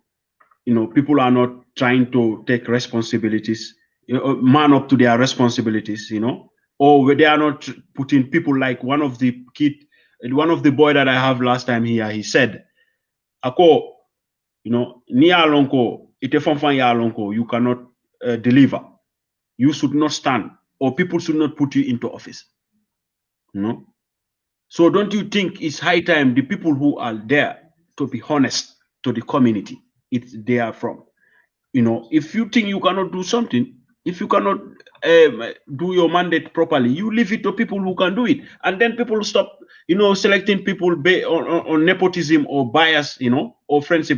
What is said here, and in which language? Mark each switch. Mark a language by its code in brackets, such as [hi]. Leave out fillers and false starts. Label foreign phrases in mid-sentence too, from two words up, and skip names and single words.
[en] You know, people are not trying to take responsibilities, you know, man up to their responsibilities, you know, or they are not putting people like one of the boy that I have last time here. He said, "Ako, you know, [man] ni alonko ite fanfan ya alonko, [en] you cannot deliver. You should not stand, or people should not put you into office." You know, so don't you think it's high time the people who are there to be honest to the community they are from? You know, if you think you cannot do something, if you cannot do your mandate properly, you leave it to people who can do it, and then people stop, you know, selecting people on nepotism or bias, you know, or friendship.